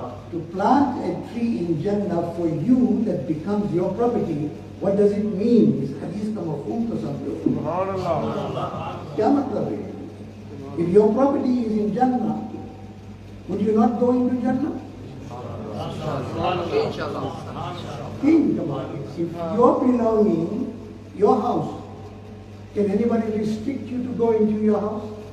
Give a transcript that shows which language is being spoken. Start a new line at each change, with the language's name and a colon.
English: To plant a tree in Jannah for you that becomes your property. What does it mean?
Hindi: इस हदीस का मफ़हूम तो समझो। क्या मतलब है?
English: If your property is in Jannah, would you not go into Jannah? Think about it. If your belonging, your house, can anybody restrict you to go into your house?